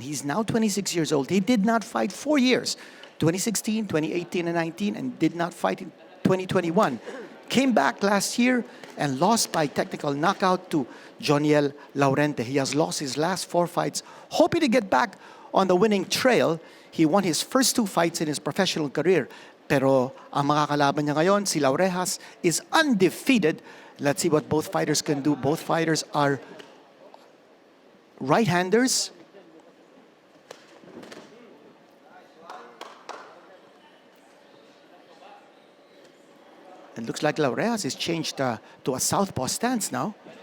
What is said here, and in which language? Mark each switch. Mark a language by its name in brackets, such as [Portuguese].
[English] He's now 26 years old. He did not fight 4 years, 2016, 2018, and 19, and did not fight in 2021. Came back last year and lost by technical knockout to Joniel Laurente. He has lost his last 4 fights, hoping to get back on the winning trail. He won his first 2 fights in his professional career. [Filipino] Pero ang mga kalaban niya ngayon, si Laurejas, [English] is undefeated. Let's see what both fighters can do. Both fighters are right-handers. It looks like Laurejas has changed to a southpaw stance now.